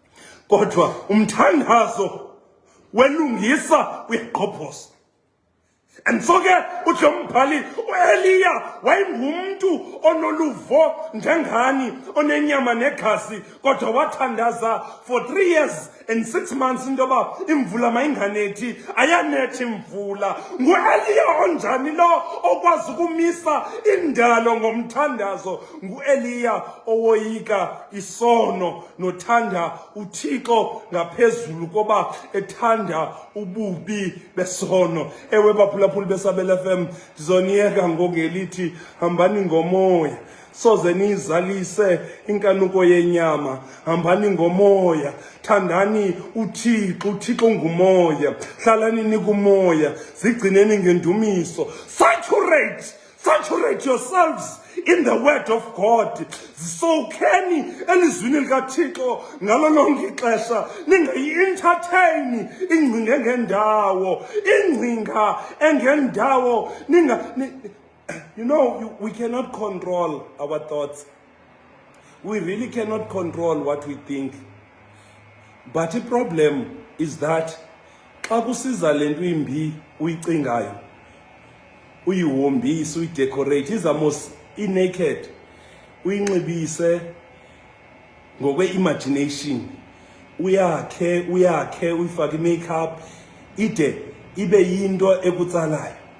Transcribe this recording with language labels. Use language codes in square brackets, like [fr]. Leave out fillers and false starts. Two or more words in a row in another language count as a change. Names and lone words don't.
[xh] Kodwa umthandazo welungisa uyagqobhoza. [en] And so [xh] ke uthi umbhali uEliya wayengumuntu onoluvo njengani onenyama negazi kodwa wathandaza [en] for 3 years and 6 months [xh] intoba imvula mayinganethi ayanethi imvula. NguEliya onjani lo okwazi ukumisa indalo ngomthandazo? NguEliya owoyika isono nothanda uThixo ngaphezulu koba ethanda ububi besono. Ewe baphulaphuli beSabela FM, ndizoniyeka ngokelithi hambani ngomoya soze nizalise inkanuko yenyama. Hambani ngomoya, thandani uThixo. uThixo ngumoya, hlalani nikumoya, zigcineni ngendumiso. [en] Saturate yourselves in the word of God. [xh] Zisowukheni elizwini likaThixo ngalo lonke ixesha. Ningayi-entertain ingcinga engendawo, ingcinga engendawo. [en] You know, we cannot control our thoughts. We really cannot control what we think. But the problem is that [xh] xa kusiza lento imbi uyicingayo, uyihombise, uyidecorate, izamos naked, uyinxibise ngokwe-imagination, uyakhe uyifake i-makeup ide ibe yinto ekutsalayo.